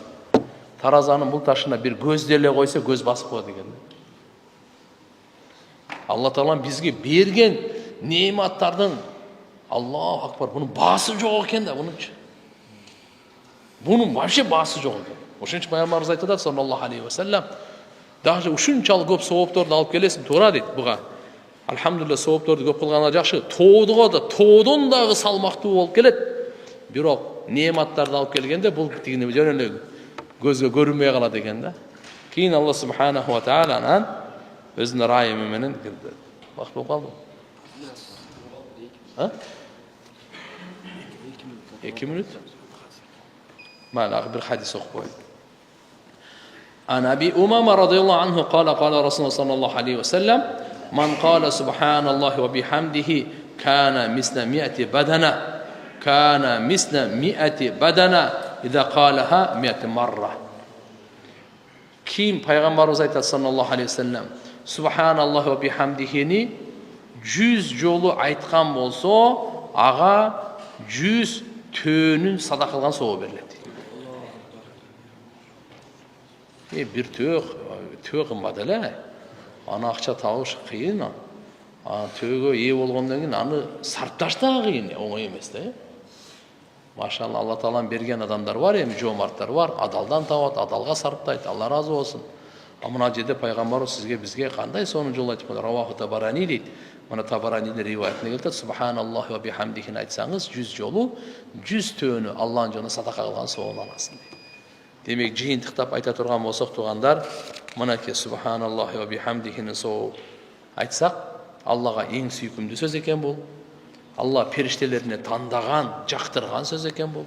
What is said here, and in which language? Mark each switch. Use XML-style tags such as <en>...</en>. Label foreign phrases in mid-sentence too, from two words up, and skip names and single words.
<ky>Таразанын бул ташына бир көздү эле койсо, көз басып коет экен. Алла Таалам бизге берген неиматтардын,</ky> <ar>الله أكبر,</ar> <ky>бунун баасы жок экен да, бунунчу. Бунун вообще баасы жок экен. Ошон үчүн Пайгамбарыбыз айтады,</ky> <ar>صلى الله عليه وسلم,</ar> <ky>даже ушунчалык көп соопторду алып келесиң, туура дейт буга. Алхамдулилла, соопторду көп кылганда жакшы, тоодуга да, тоодон дагы салмактуу болуп келет. Бирок неиматтарды алып келгенде бул тигине жөн эле көзгө көрүнбөй калат экен да. Кийин Алла</ky> <ar>سبحانه وتعالى</ar> <ky>өзүнүн райымы менен кирди. Вакыт болуп калды. Ha?</ky> <uz>2 minut. Mayli, bir hadis o'qib qo'ying.</uz> <ar>عن أبي أمامة رضي الله عنه قال رسول الله صلى الله عليه وسلم من قال سبحان الله وبحمده كان مثل مائة بدنة إذا قالها 100 مرة.</ar> <uz>Kim Payg'ambarimiz aytadi</uz> <ar>صلى الله عليه وسلم سبحان الله وبحمده</ar> <ky>100 жолу айткан болсо, ага 100 төөнүн садака кылган соо берилет. Бир төө кымбат эле. Аны акча табыш кыйын. Төөгө ээ болгондон кийин аны сарпташ да кыйын, оңой эмес да. Машалла, Алла Таалам берген адамдар бар, эми жомарттар бар, адалдан табат, адалга сарптайт, Алла разы болсун. Мына жерде пайгамбарыбыз сизге бизге кандай сонун жол айтып койду? Раваху Табарани дейт. Мына Табаранинин риваятына келет,</ky> <ar>سبحان الله وبحمده</ar> <ky>айтсаңыз 100 жолу 100 төөнү Алланын жолуна садака кылган соолун аласың дейт. Демек жыйынтыктап айта турган болсок, туугандар, мынакей</ky> <ar>سبحان الله وبحمده</ar> <ky>соо айтсак, Аллага эң сүйкүмдүү сөз экен бул. Алла периштелерине тандаган, жактырган сөз экен бул.</ky>